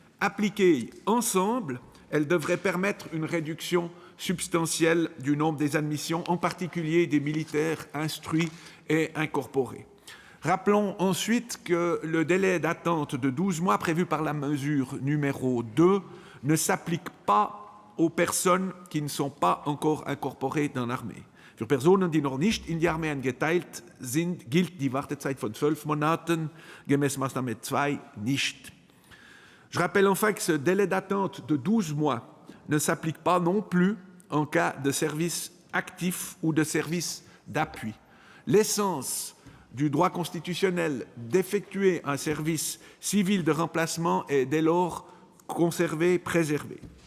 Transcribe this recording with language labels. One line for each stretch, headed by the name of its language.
French: Appliquées ensemble, elles devraient permettre une réduction substantielle du nombre des admissions, en particulier des militaires instruits et incorporés. Rappelons ensuite que le délai d'attente de 12 mois prévu par la mesure numéro 2 ne s'applique pas aux personnes qui ne sont pas encore incorporées dans l'armée.
German: Für Personen, die noch nicht in die Armee eingeteilt sind, gilt die Wartezeit von 12 Monaten, gemäß Maßnahme 2 nicht.
French: Je rappelle enfin que ce délai d'attente de 12 mois ne s'applique pas non plus en cas de service actif ou de service d'appui. L'essence du droit constitutionnel d'effectuer un service civil de remplacement est dès lors conservée, préservée.